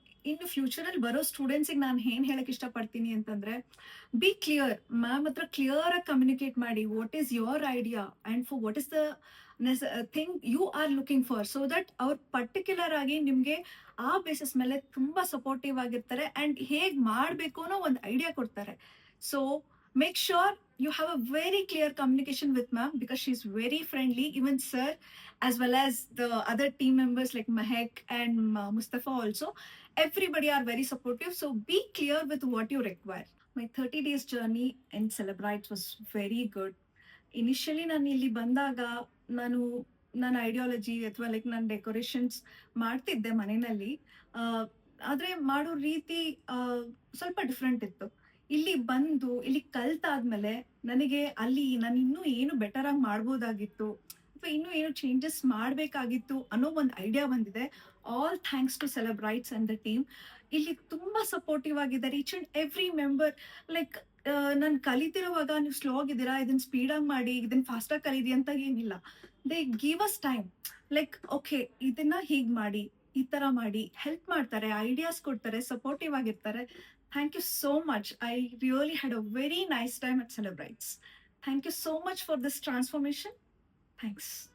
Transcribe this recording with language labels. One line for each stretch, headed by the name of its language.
Kannada: ಇನ್ನು ಫ್ಯೂಚರಲ್ಲಿ ಬರೋ ಸ್ಟೂಡೆಂಟ್ಸಿಗೆ ನಾನು ಏನ್ ಹೇಳಕ್ ಇಷ್ಟಪಡ್ತೀನಿ ಅಂತಂದ್ರೆ,
English: Be clear.
Kannada: ಮ್ಯಾಮ್ ಹತ್ರ ಕ್ಲಿಯರ್ ಆಗಿ ಕಮ್ಯುನಿಕೇಟ್ ಮಾಡಿ.
English: what is your idea and for what is the thing you are looking for,
Kannada: so that ಅವ್ರು ಪರ್ಟಿಕ್ಯುಲರ್ ಆಗಿ ನಿಮ್ಗೆ ಆ ಬೇಸಿಸ್ ಮೇಲೆ ತುಂಬಾ ಸಪೋರ್ಟಿವ್ ಆಗಿರ್ತಾರೆ ಅಂಡ್ ಹೇಗ್ ಮಾಡ್ಬೇಕು ಅನ್ನೋ ಒಂದು ಐಡಿಯಾ ಕೊಡ್ತಾರೆ.
English: So make sure you have a very clear communication with ma'am because she's very friendly. Even sir, as well as the other team members like Mahek and Mustafa also, everybody are very supportive. So be clear with what you require. My 30 days journey in Celebrite was very good.
Kannada: Initially ನಾನು ಇಲ್ಲಿ ಬಂದಾಗ ನಾನು ನನ್ನ ideology ಅಥವಾ like ನನ್ನ decorations ಮಾಡ್ತಿದ್ದೆ ಮನೆಯಲ್ಲಿ. ಆದರೆ ಮಾಡೋ ರೀತಿ ಸ್ವಲ್ಪ ಡಿಫ್ರೆಂಟ್ ಇತ್ತು. ಇಲ್ಲಿ ಬಂದು ಇಲ್ಲಿ ಕಲ್ತಾದ್ಮೇಲೆ ನನಗೆ ಅಲ್ಲಿ ನಾನು ಇನ್ನೂ ಏನು ಬೆಟರ್ ಆಗಿ ಮಾಡ್ಬೋದಾಗಿತ್ತು ಅಥವಾ ಇನ್ನೂ ಏನು ಚೇಂಜಸ್ ಮಾಡಬೇಕಾಗಿತ್ತು ಅನ್ನೋ ಒಂದು ಐಡಿಯಾ ಬಂದಿದೆ.
English: All thanks to Celebrites and the team.
Kannada: ಇಲ್ಲಿ ತುಂಬಾ ಸಪೋರ್ಟಿವ್ ಆಗಿದ್ದಾರೆ.
English: Each and every member.
Kannada: Like ನಾನು ಕಲಿತಿರುವಾಗ ನೀವು ಸ್ಲೋ ಆಗಿದ್ದೀರಾ, ಇದನ್ನ ಸ್ಪೀಡ್ ಆಗಿ ಮಾಡಿ, ಇದನ್ನ ಫಾಸ್ಟ್ ಆಗಿ ಕಲೀರಿ ಅಂತ ಏನಿಲ್ಲ.
English: They give us time.
Kannada: Like okay, ಇದನ್ನ ಹೀಗ್ ಮಾಡಿ, ಈ ತರ ಮಾಡಿ, ಹೆಲ್ಪ್ ಮಾಡ್ತಾರೆ, ಐಡಿಯಾಸ್ ಕೊಡ್ತಾರೆ, ಸಪೋರ್ಟಿವ್ ಆಗಿರ್ತಾರೆ.
English: Thank you so much. I really had a very nice time at Celebrites. Thank you so much for this transformation. Thanks.